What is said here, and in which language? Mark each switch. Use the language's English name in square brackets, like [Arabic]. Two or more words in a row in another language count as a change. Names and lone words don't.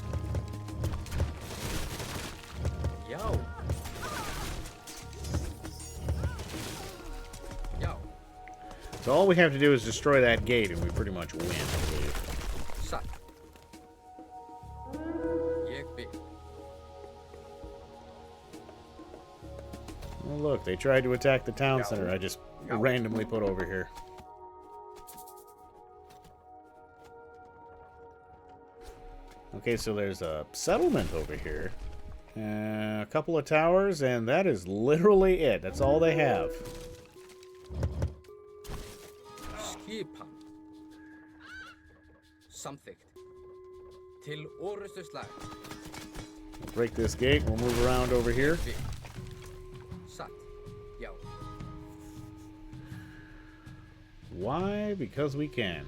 [Icelandic] Já. Já. [English] So all we have to do is destroy that gate and we pretty much win, I believe. [Icelandic] Satt. Ég vil. [English] Well, look, they tried to attack the town center I just randomly put over here. Okay, so there's a settlement over here. A couple of towers, and that is literally it. That's all they have. [Icelandic] Skipan. Samþykkt. Til orustuslag. [English] Break this gate. We'll move around over here. [Icelandic] Vil. Satt. Já. [English] Why? Because we can.